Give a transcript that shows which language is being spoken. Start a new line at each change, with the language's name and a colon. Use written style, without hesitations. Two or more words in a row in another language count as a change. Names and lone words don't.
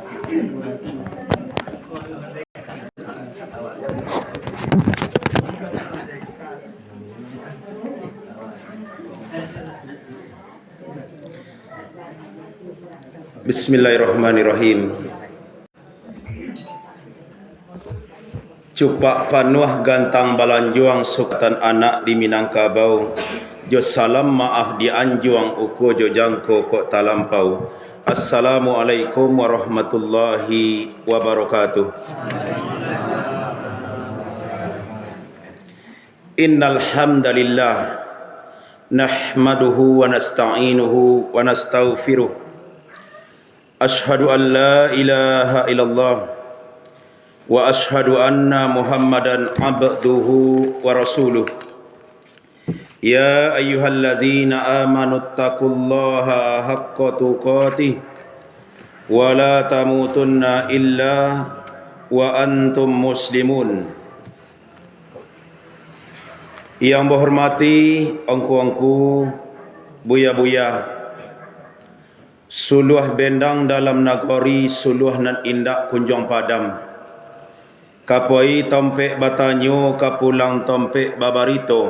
Arabic: بسم الله الرحمن الرحيم.
Minangkabau: Cupak panuah gantang balanjuang sukatan anak di Minangkabau. Jo salam maaf di anjuang uko jo jangko kok talampau.
Arabic: السلام عليكم ورحمة الله وبركاته. إن الحمد لله نحمده ونستعينه ونستغفره. أشهد أن لا إله إلا الله وأشهد أن محمدا عبده ورسوله. يا أيها الذين آمنوا اتقوا الله حق تقاته ولا تموتن إلا وأنتم مسلمون.
Indonesian: Yang berhormati
Minangkabau: angku-angku, buya-buya, suluh bendang dalam nagari, suluh nan indak kunjung padam. Kapoi tompek batanyo, kapulang tompek babarito.